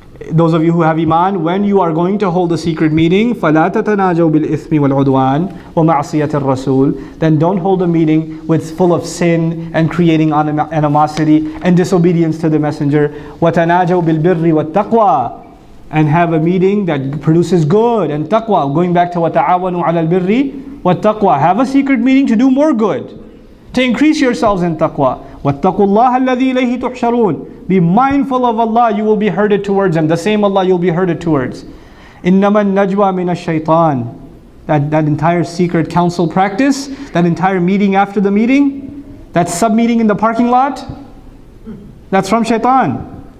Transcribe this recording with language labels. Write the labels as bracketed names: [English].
[English] Those of you who have iman, when you are going to hold a secret meeting, [Arabic] فَلَا تَتَنَاجَوْا بِالْإِثْمِ وَالْعُدْوَانِ وَمَعْصِيَةِ الرَّسُولِ. [English] Then don't hold a meeting with full of sin and creating animosity and disobedience to the messenger. [Arabic] وَتَنَاجَوْا بِالْبِرِّ وَالتَّقْوَى. [English] And have a meeting that produces good and taqwa. Going back to [Arabic] وَتَعَاوَنُوا عَلَى الْبِرِّ وَالتَّقْوَى. [English] Have a secret meeting to do more good, to increase yourselves in taqwa. [Arabic] وَاتَّقُوا اللَّهَ الَّذِي إِلَيْهِ تُحْشَرُونَ. [English] Be mindful of Allah, you will be herded towards Him. The same Allah you'll be herded towards. [Arabic] إِنَّمَا النَّجْوَى مِنَ الشَّيْطَانِ. [English] That entire secret council practice, that entire meeting after the meeting, that sub-meeting in the parking lot, that's from shaitan.